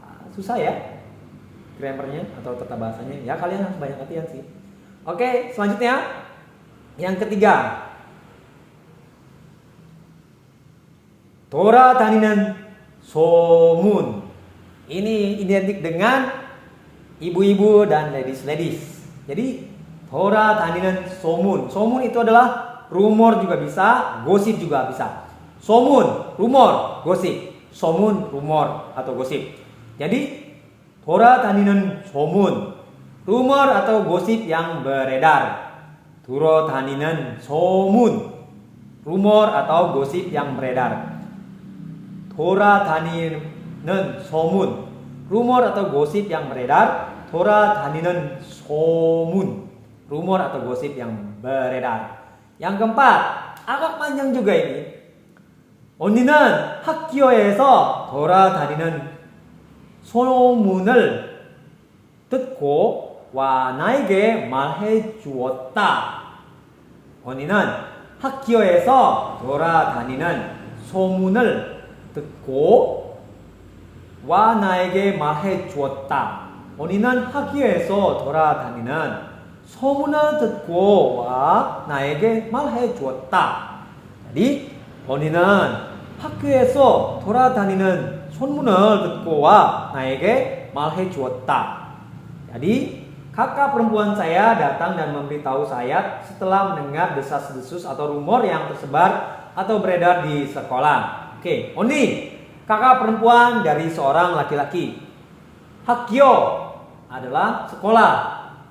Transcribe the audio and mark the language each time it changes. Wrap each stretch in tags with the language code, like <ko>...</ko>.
<id>Susah ya grammarnya atau tata bahasanya. Ya kalian harus banyak latihan sih. Oke, selanjutnya yang ketiga.</id> <ko>돌아다니는 소문.</ko> <id>Ini identik dengan ibu-ibu dan ladies.</id> <ko>Jadi 돌아다니는 소문.</ko> <id>소문 itu adalah rumor juga bisa, gosip juga bisa. 소문, rumor, gosip. 소문, rumor atau gosip. Jadi</id> <ko>돌아다니는 소문,</ko> <id>rumor atau gosip yang beredar.</id> <ko>돌아다니는 소문,</ko> <id>rumor atau gosip yang beredar.</id> <ko>돌아다니는 소문,</ko> <id>rumor atau gosip yang beredar.</id> <ko>돌아다니는 소문,</ko> <id>rumor atau gosip yang beredar. Yang keempat, agak panjang juga ini.</id> <ko>언니는 학교에서 돌아다니는 소문을 듣고 와 나에게 말해 주었다. 언니는 학교에서 돌아다니는 소문을 듣고 와 나에게 말해 주었다. 언니는 학교에서 돌아다니는 소문을 듣고 와 나에게 말해 주었다. Jadi 언니는 학교에서 돌아다니는 소문을 듣고 와 나에게 말해 주었다.</ko> <id>Jadi kakak perempuan saya datang dan memberitahu saya setelah mendengar desas-desus atau rumor yang tersebar atau beredar di sekolah. Oke, 언니, kakak perempuan dari seorang laki-laki. 학교 adalah sekolah.</id>